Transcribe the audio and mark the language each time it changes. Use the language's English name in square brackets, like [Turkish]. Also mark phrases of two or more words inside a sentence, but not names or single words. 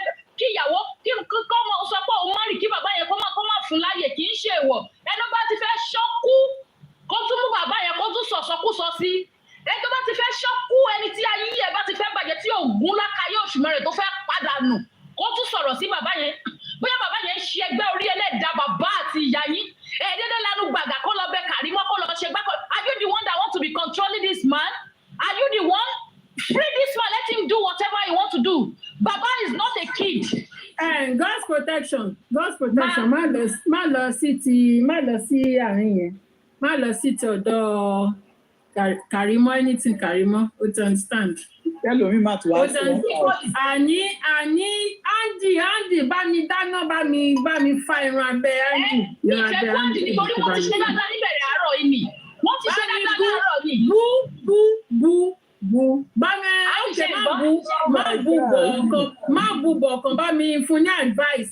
[Yoruba] kí ìyàwó kọ́mọ sọ pé òun má rí kí bàbá yẹn kó má fún láyè kì í ṣèwọ̀ ẹni bá ti fẹ́ ṣọ́kú kó tún mú bàbá yẹn kó tún sọ̀sọ́kúsọ sí ẹni tó bá ti fẹ́ ṣọ́kú ẹni tí ayé ẹ̀ bá ti fẹ́ bàjẹ́ tí ògún lákàyè oṣù mẹ́rin tó fẹ́ padà nù kó tún sọ̀rọ̀ sí bàbá yẹn bóyá bàbá yẹn ṣe ẹgbẹ́ orí ẹlẹ́dàá bàbá àti ìyá yín ẹ̀ẹ́dẹ́dẹ́ lanu gbàgà kó lọ bẹ Kàrímọ́ kó lọ ṣe gbákọ̀ [English] are you the one that want to be controlling this man are you the one free this man let him do whatever he want to do baba is not a kid. God's protection [Yoruba] má lọ sí àárín yẹn má lọ sí ti ọ̀dọ̀ Kàrímọ́ anything Kàrímọ́ o [English] to understand. [Yoruba] Ẹlòmíì máa tún wá sí wọn. Àní Andy bá mi dáná bá mi fa irun abẹ́ Andy. Ìfẹ́ Andy nítorí wọ́n ti ṣe dáadáa níbẹ̀rẹ̀ àárọ̀ yìí ni. Wọ́n ti ṣe dáadáa láàárọ̀ yìí. Bú. Bá mi ọ̀kẹ́ má bú bọ̀ọ̀kan bá mi fún ní advice.